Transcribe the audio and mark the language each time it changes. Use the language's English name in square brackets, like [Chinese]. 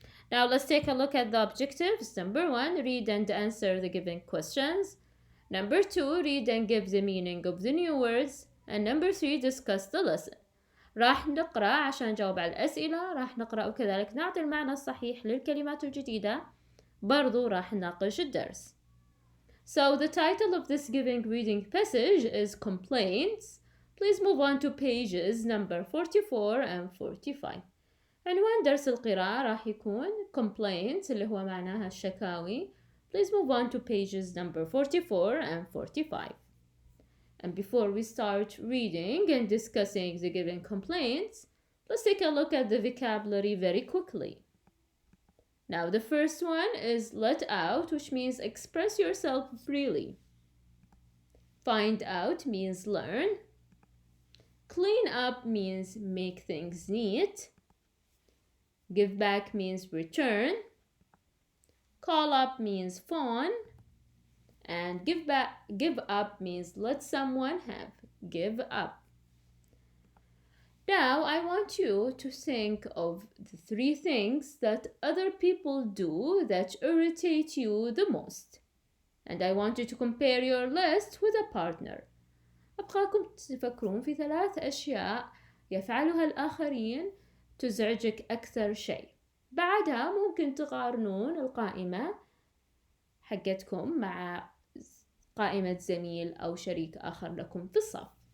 [English] Now let's take a look at the objectives. Number 1, read and answer the given questions. Number 2, read and give the meaning of the new words. And number 3, discuss the lesson. [Arabic] راح نقرأ عشان نجاوب على الأسئلة، راح نقرأ وكذلك نعطي المعنى الصحيح للكلمات الجديدة، برضو راح نناقش الدرس. [English] So the title of this given reading passage is Complaints. Please move on to pages number 44 and 45. [Arabic] عنوان درس القراءة راح يكون Complaints اللي هو معناها الشكاوي. [English] Please move on to pages number 44 and 45. And before we start reading and discussing the given complaints, let's take a look at the vocabulary very quickly. Now the first one is let out, which means express yourself freely. Find out means learn. Clean up means make things neat. Give back means return. Call up means phone. And give up means let someone have. Give up. Now, I want you to think of the 3 things that other people do that irritate you the most. And I want you to compare your list with a partner. [Arabic] أبغاكم تفكرون في 3 أشياء يفعلها الآخرين تزعجك أكثر شيء. بعدها ممكن تقارنون القائمة حقتكم مع قائمة زميل أو شريك آخر لكم في الصف.